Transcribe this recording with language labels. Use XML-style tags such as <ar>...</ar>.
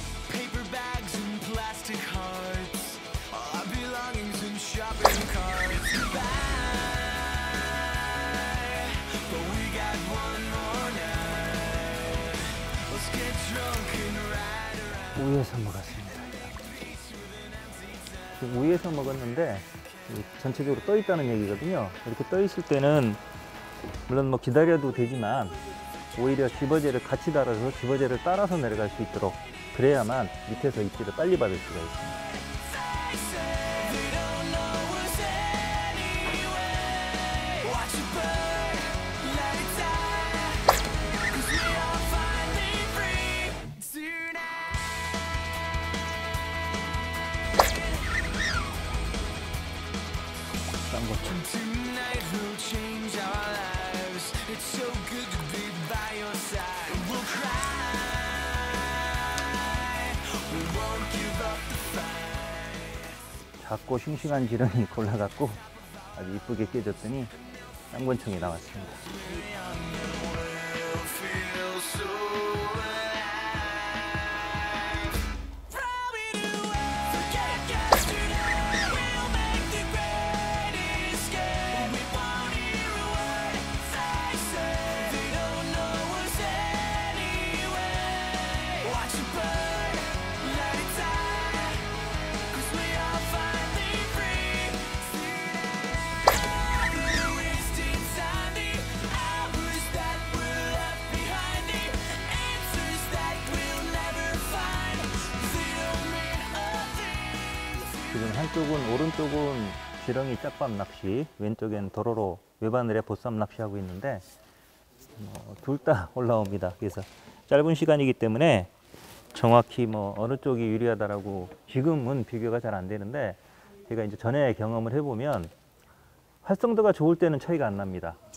<en>Paper bags and plastic hearts, all our belongings in shopping carts. Goodbye, but we got one more night. Let's get drunk and ride around.</en> <ko>우에서 먹었습니다. 지금 우에서 먹었는데 전체적으로 떠 있다는 얘기거든요. 이렇게 떠 있을 때는 물론 뭐 기다려도 되지만 오히려 집어제를 같이 달아서 집어제를 따라서 내려갈 수 있도록, 그래야만 밑에서 입질을 빨리 받을 수가 있습니다.</ko> <en>They don't know us anyway. Watch it burn, let it die. 'Cause we are finally free tonight. Tonight will change our lives. It's so good to be by your side. We'll cry. We won't give up the fight.</en> <ko>작고 싱싱한 지렁이 골라갖고 아주 이쁘게 깨졌더니 쌍권청이 나왔습니다.</ko> <en>We'll feel so alive. Throw it away. Forget yesterday. We'll make the great escape. We won't hear a word they say. They don't know us anyway. Watch it burn, let it die. 'Cause we are finally free tonight. We're wasting time, the hours that were left behind, the answers that we'll never find. They don't mean a thing.</en> <ko>지금 한쪽은, 오른쪽은 지렁이 짝밥 낚시, 왼쪽엔 도로로 외바늘에 보쌈 낚시하고 있는데 둘 다 올라옵니다. 그래서 짧은 시간이기 때문에 정확히 뭐 어느 쪽이 유리하다라고 지금은 비교가 잘 안 되는데, 제가 이제 전에 경험을 해보면 활성도가 좋을 때는 차이가 안 납니다.</ko>